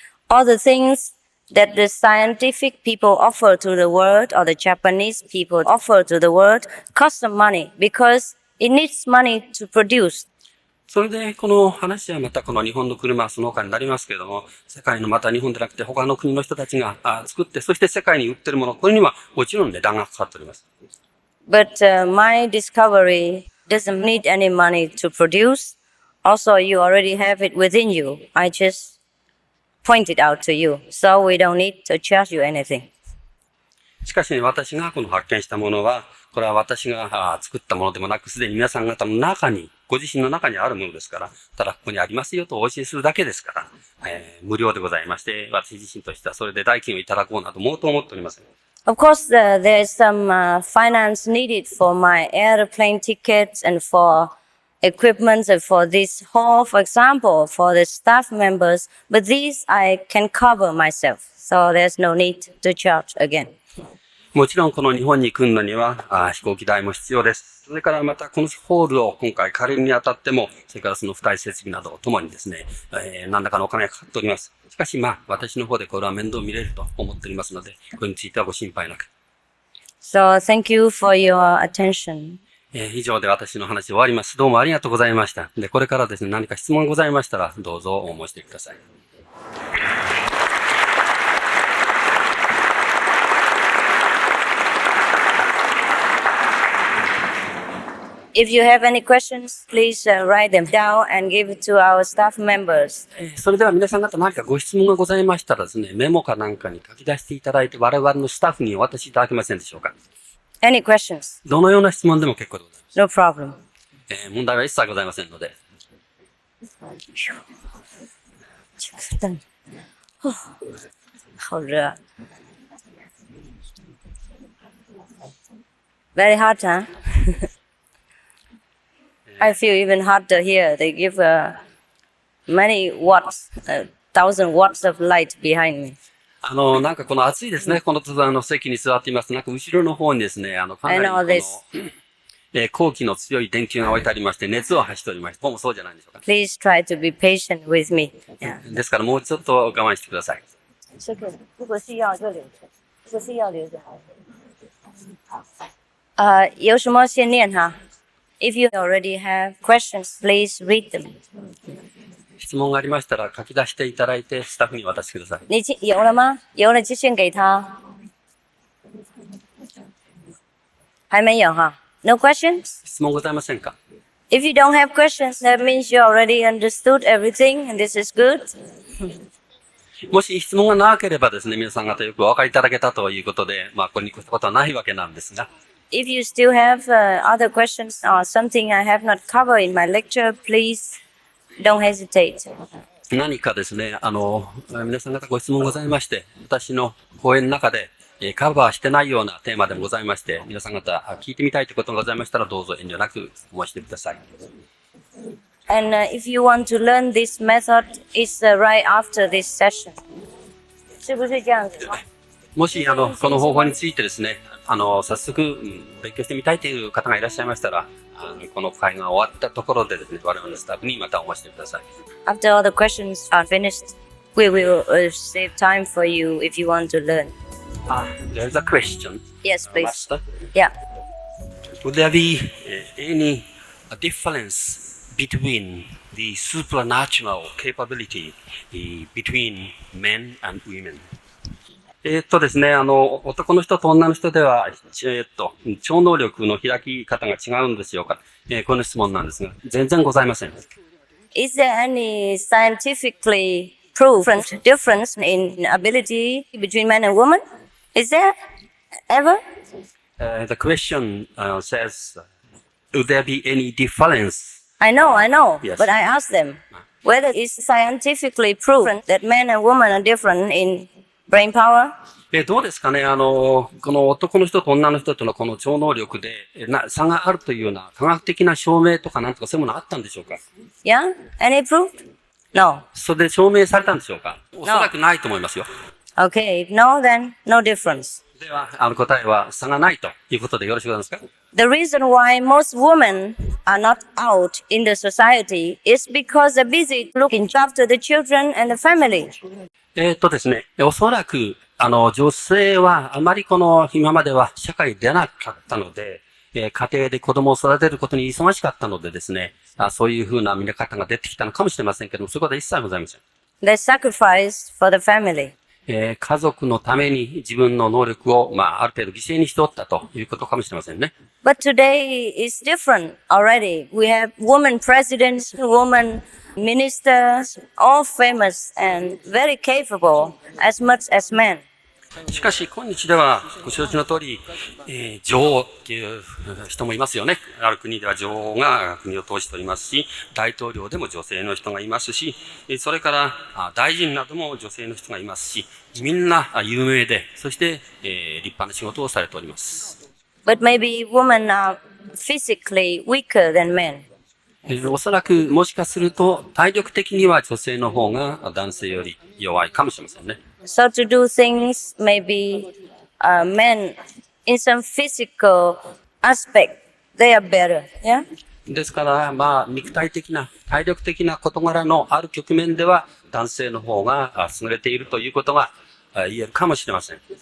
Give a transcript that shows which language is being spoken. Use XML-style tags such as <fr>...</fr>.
<en>All the things that the scientific people offer to the world or the Japanese people offer to the world cost some money because it needs money to produce.</en> <ja>それで、この話はまたこの日本の車はその他になりますけれども、世界のまた日本でなくて他の国の人たちが作って、そして世界に売ってるもの、これにはもちろん値段がかかっております。</ja> <en>But my discovery doesn't need any money to produce. Also, you already have it within you. I just point it out to you. So we don't need to charge you anything.</en> <ja>しかし、私がこの発見したものは、これは私が作ったものでもなく、すでに皆さん方の中に、ご自身の中にあるものですから、ただここにありますよとお教えするだけですから、無料でございまして、私自身としてはそれで代金をいただこうなどもうと思っておりません。</ja> <en>Of course, there is some finance needed for my airplane tickets and for equipment and for this hall, for example, for the staff members. But these I can cover myself, so there's no need to charge again.</en> <ja>もちろんこの日本に来るのには飛行機代も必要です。それからまたこのホールを今回借りるにあたっても、それからその付帯設備などともにですね、何らかのお金がかかっております。しかし私の方でこれは面倒見れると思っておりますので、これについてはご心配なく。</ja> <en>So, thank you for your attention.</en> <ja>以上で私の話終わります。どうもありがとうございました。で、これからですね、何か質問ございましたら、どうぞお申し出ください。</ja> <en>If you have any questions, please write them down and give it to our staff members.</en> <ja>それでは皆さん方何かご質問がございましたらですね、メモかなんかに書き出していただいて、我々のスタッフにお渡しいただけませんでしょうか。</ja> <en>Any questions?</en> <ja>どのような質問でも結構でございます。</ja> <en>No problem.</en> <ja>問題は一切ございませんので。</ja> <zh>好热。</zh> <en>Very hot, huh? I feel even hotter here. They give many watts, 1,000 watts of light behind me.</en> <ja>なんかこの暑いですね。この席に座っています。なんか後ろの方にですね、かなりこの、後期の強い電球が置いてありまして、熱を発しておりまして、ここもそうじゃないでしょうか。</ja> <en>Please try to be patient with me. Yeah.</en> <ja>ですからもうちょっと我慢してください。</ja> <zh>如果需要就留着，如果是要留着有什么先念哈。</zh> <en>If you already have questions, please read them.</en> <ja>質問がありましたら書き出していただいてスタッフに渡してください。</ja> <zh>你有了吗？有了就先给他。还没有哈。</zh> <en>No questions?</en> <ja>質問ございませんか？</ja> <en>If you don't have questions, that means you already understood everything and this is good.</en> <ja>もし質問がなければですね、皆さん方よくお分かりいただけたということで、これに越したことはないわけなんですが。</ja> <en>If you still have other questions or something I have not covered in my lecture, please don't hesitate.</en> <ja>何かですね、皆さん方ご質問ございまして、私の講演の中で、カバーしてないようなテーマでもございまして、皆さん方聞いてみたいということがございましたら、どうぞ遠慮なく申してください。</ja> <en>And if you want to learn this method, it's right after this session.</en> <zh>是不是这样子？</zh> <ja>もし、この方法についてですね、早速、勉強してみたいという方がいらっしゃいましたら、この会が終わったところでですね、我々のスタッフにまたお申してください。</ja> <en>After all the questions are finished, we will save time for you if you want to learn. There's a question. Yes, please. Master. Yeah. Would there be any difference between the supernatural capability between men and women?</en> <ja>ですね、男の人と女の人では、超能力の開き方が違うんですよか。この質問なんですが、全然ございません。</ja> <en>Is there any scientifically proven difference in ability between men and women? Is there ever? The question says, would there be any difference? I know, Yes. but I asked them whether it's scientifically proven that men and women are different in brain power?</en> <ja>どうですかね、この男の人と女の人とのこの超能力で差があるというような科学的な証明とかなんとかそういうものあったんでしょうか？</ja> <en>Yeah? Any proof? No.</en> <ja>それで証明されたんでしょうか？おそらくないと思いますよ。</ja> <en>Okay, if no, then no difference.</en> <ja>では、答えは差がないということでよろしくお願いしますか？</ja> <en>The reason why most women are not out in the society is because they're busy looking after the children and the family.</en> <ja>ですね、おそらく、女性はあまり今までは社会に出なかったので、家庭で子供を育てることに忙しかったのでですね、そういうふうな見方が出てきたのかもしれませんけども、そういうことは一切ございません。</ja> <en>They sacrificed for the family.</en> <ja>家族のために自分の能力を、ある程度犠牲にしておったということかもしれませんね。</ja> <en>But today is different already. We have women presidents, women ministers, all famous and very capable as much as men.</en> <ja>しかし今日ではご承知の通り、女王っていう人もいますよね。ある国では女王が国を統治しておりますし、大統領でも女性の人がいますし、それから大臣なども女性の人がいますし、みんな有名で、そして立派な仕事をされております。</ja> <en>But maybe women are physically weaker than men.</en> <ja>おそらくもしかすると体力的には女性の方が男性より弱いかもしれませんね。</ja> <en>So to do things, maybe men in some physical aspect, they are better. Yeah?</en> <ja>ですから、肉体的な、体力的な事柄のある局面では男性の方が優れているということが言えるかもしれません。</ja>